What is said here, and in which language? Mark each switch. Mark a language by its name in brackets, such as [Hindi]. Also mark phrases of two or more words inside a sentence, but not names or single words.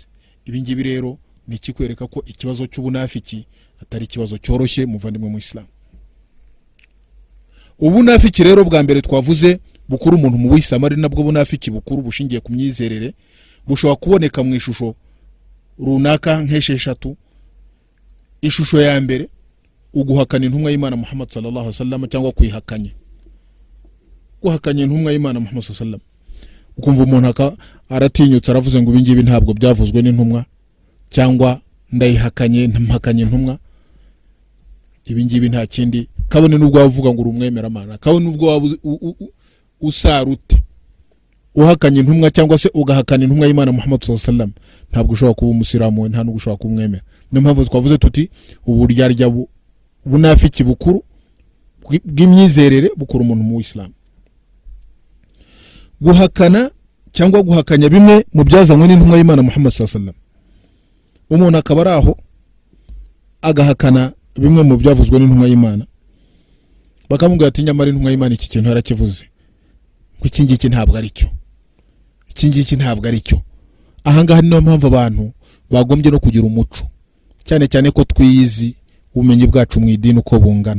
[Kinyarwanda] Ibi ngibi rero ni ikikwereka ko ikibazo cy'ubunafiki atari ikibazo cyoroshye muvandimwe mu Islam. Ubunafiki rero bwa mbere twavuze bukuru umuntu mu Islam ari nabwo bunafiki bukuru bushingiye ku myizerere, bushobora kuboneka mu ishusho runaka nk'esheshatu. Ishusho ya mbere uguhakana intumwa y'Imana Muhammad [Arabic] صلى الله عليه وسلم [Kinyarwanda] cyangwa kuyihakanye. Guhakanya intumwa y'Imana Muhammad [Arabic] صلى الله عليه وسلم, [Kinyarwanda] ukumva umuntu aratinyutse aravuze ngo ibingibi ntabwo byavuzwe n'intumwa, cyangwa ndayihakanye ntampakanye intumwa. Ibingibi nta kindi kabone nubwo wavuga ngo urumwemera Mana, kabone nubwo usarute uhakanye intumwa cyangwa se ugahakana intumwa y'Imana Muhammad [Arabic] صلى الله عليه وسلم, [Kinyarwanda] ntabwo ushobora kuba umusiramu, nta nubwo ushobora kumwemera. Niyo mpamvu twavuze tuti uburyarya bunafiki bukuru bw'imyizerere bukuru umuntu mu Islam. Guhakana cyangwa guhakanya bimwe mu byazanywe n'intumwa y'Imana Muhammad [Arabic] صلى الله عليه وسلم, [Kinyarwanda] umuntu akaba araho agahakana bimwe mu byavuzwe n'intumwa y'Imana, bakamubwira ati nyamara intumwa y'Imana iki kintu yarakivuze, ngo iki ngiki ntabwo ari cyo, iki ngiki ntabwo ari cyo. Aha ngaha niyo mpamvu abantu bagombye no kugira umuco, cyane cyane ko twiyizi ubumenyi bwacu mu idini uko bungana.